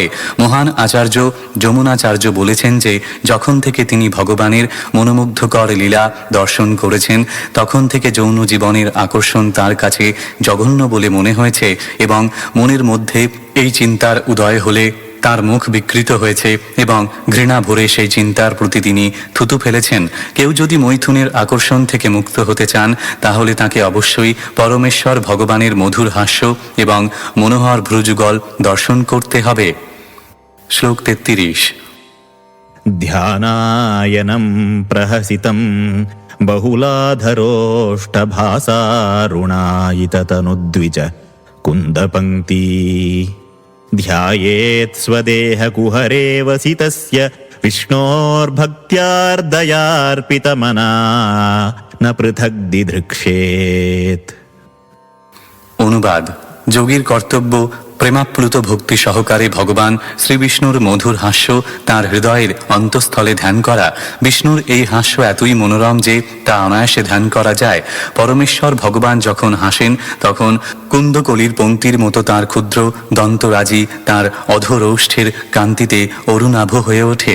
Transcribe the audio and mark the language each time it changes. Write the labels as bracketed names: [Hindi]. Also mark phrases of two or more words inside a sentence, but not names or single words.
[Bangla] মহান আচার্য যমুনাচার্য বলেছেন যে যখন থেকে তিনি ভগবানের মনোমুগ্ধকর লীলা দর্শন করেছেন তখন থেকে যৌন জীবনের আকর্ষণ তার কাছে জঘন্য বলে মনে হয়েছে এবং মনের মধ্যে এই চিন্তার উদয় হলে তার মুখ বিকৃত হয়েছে এবং ঘৃণা ভরে সেই চিন্তার প্রতি তিনি থুতু ফেলেছেন। কেউ যদি মৈথুনের আকর্ষণ থেকে মুক্ত হতে চান তাহলে তাকে অবশ্যই পরমেশ্বর ভগবানের মধুর হাস্য এবং মনোহর ভ্রুযুগল দর্শন করতে হবে। শ্লোক 33। [Sanskrit] ध्यानायनं प्रहसितं बहुलाधरोष्टभासारुणायिततनुद्विज कुन्दपङ्क्ति ध्यायेत् स्वदेहकुहरे वसितस्य विष्णोर्भक्त्यार्दयार्पितमना न पृथक् दिधृक्षेत्। [Bangla] অনুবাদ। যোগীর কর্তব্য প্রেমাপ্লুত ভক্তি সহকারে ভগবান শ্রীবিষ্ণুর মধুর হাস্য তার হৃদয়ের অন্তঃস্থলে ধ্যান করা। বিষ্ণুর এই হাস্য এতই মনোরম যে তা অনায়াসে ধ্যান করা যায়। পরমেশ্বর ভগবান যখন হাসেন তখন কুন্দকলির পঙ্ক্তির মতো তার ক্ষুদ্র দন্তরাজি তার অধরৌষ্ঠের কান্তিতে অরুণাভ হয়ে ওঠে।